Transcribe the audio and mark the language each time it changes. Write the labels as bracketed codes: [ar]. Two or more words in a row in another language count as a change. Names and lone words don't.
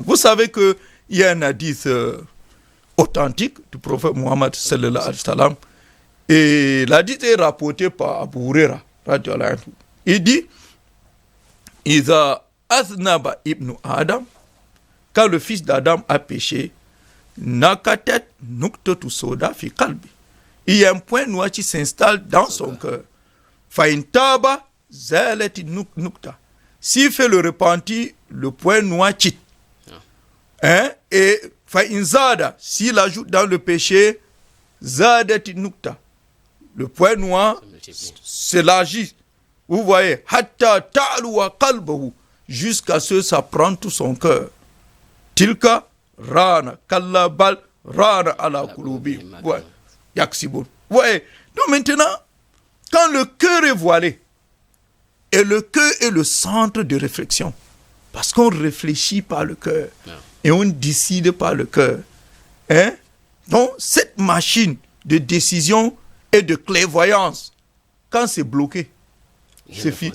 [fr] Vous savez qu'il y a un hadith authentique du prophète Muhammad [ar] صلى الله عليه وسلم. [fr] Et l'hadith est rapporté par Abu Huraira. Il dit [ar] إذا أذنب ابن آدم, [fr] quand le fils d'Adam a péché, [ar] نكتت نكتة سوداء في قلبي. [fr] Il y a un point noir qui s'installe dans son cœur. [ar] فإن تاب زالت النكتة. [fr] S'il fait le repenti, le point noir quitte. Hein? Et fa'inzada, s'il ajoute dans le péché, [ar] زادت النكتة. [fr] Le point noir s'élargit. Vous voyez, [ar] حتى تعلو قلبه, [fr] jusqu'à ce que ça prend tout son cœur. [ar] تلك الران كلا بل ران على قلوب. [fr] Ouais. Yaksibun. Ouais. Donc maintenant, quand le cœur est voilé, et le cœur est le centre de réflexion, parce qu'on réfléchit par le cœur, et on décide par le cœur. Hein? Donc, cette machine de décision et de clairvoyance, quand c'est bloqué, c'est fini.